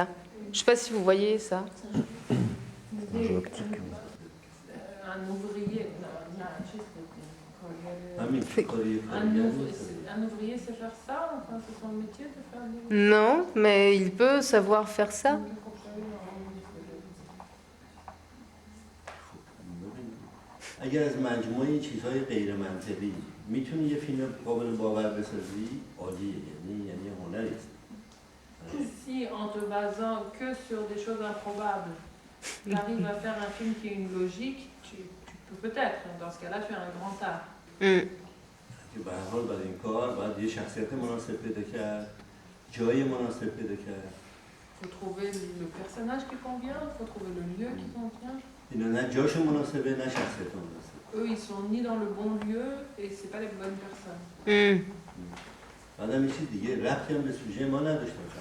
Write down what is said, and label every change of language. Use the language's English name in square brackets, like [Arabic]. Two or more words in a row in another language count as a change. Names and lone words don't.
[French] Je ne sais pas si vous voyez ça. Un ouvrier, un ouvrier sait faire ça, enfin, c'est son métier de faire des... Non, mais il peut savoir faire ça. [Persian] اگر از مجموعه چیزهای غیر منطقی میتونی یه فیلم قابل باور بسازی عالیه، یعنی هنری است. [French] Si en te basant que sur des choses improbables, tu arrives à faire un film qui a une logique, tu peux peut-être, dans ce cas-là, tu as un grand art. [Persian] که به هر حال برای این کار باید یه شخصیت مناسب پیدا کرد، جای مناسب پیدا کرد. [French] Il faut trouver le personnage qui convient, il faut trouver le lieu qui convient. [Persian] اینا نه جاشون مناسبه نه شخصیت مناسب. [French] Eux, ils sont ni dans le bon lieu et c'est pas les bonnes personnes. [Persian] بعدم یه چیز دیگه ربطی هم به سوژه ما نداشته باشه.